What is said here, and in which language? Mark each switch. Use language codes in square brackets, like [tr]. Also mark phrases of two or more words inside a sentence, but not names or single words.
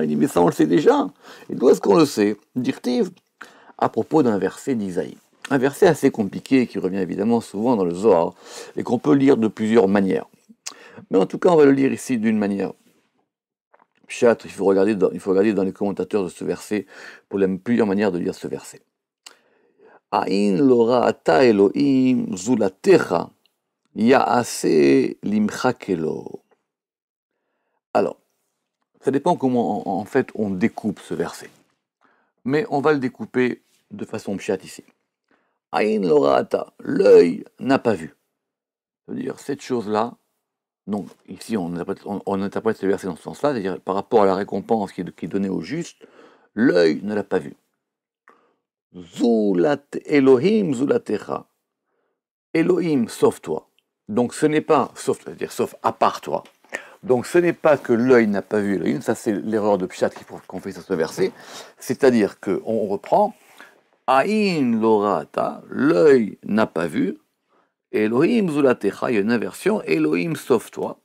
[fr] Il dit, mais ça, on le sait déjà. Et d'où est-ce qu'on le sait? Dirtiv, à propos d'un verset d'Isaïe. Un verset assez compliqué, qui revient évidemment souvent dans le Zohar, et qu'on peut lire de plusieurs manières. Mais en tout cas, on va le lire ici d'une manière. Pshat, il faut regarder dans les commentateurs de ce verset pour plusieurs manières de lire ce verset. [he] עין לא ראתה אלהים זולתך יעשה למחכה לו. [fr] Alors, ça dépend comment en fait on découpe ce verset. Mais on va le découper de façon pshat ici. [he] עין לא ראתה, [fr] l'œil n'a pas vu. C'est-à-dire cette chose-là. Donc ici on interprète ce verset dans ce sens-là, c'est-à-dire par rapport à la récompense qui est donnée au juste, l'œil ne l'a pas vu. [he] זולת אלהים זולתך. Elohim, [fr] sauve-toi. Donc ce n'est pas, sauf, c'est-à-dire sauf à part toi. Donc ce n'est pas que l'œil n'a pas vu Elohim, ça c'est l'erreur de Pshat qu'on fait sur ce verset. C'est-à-dire qu'on reprend, [he] עין לא ראתה, [fr] l'œil n'a pas vu, [he] אלהים זולתך, [fr] il y a une inversion, Elohim sauf toi.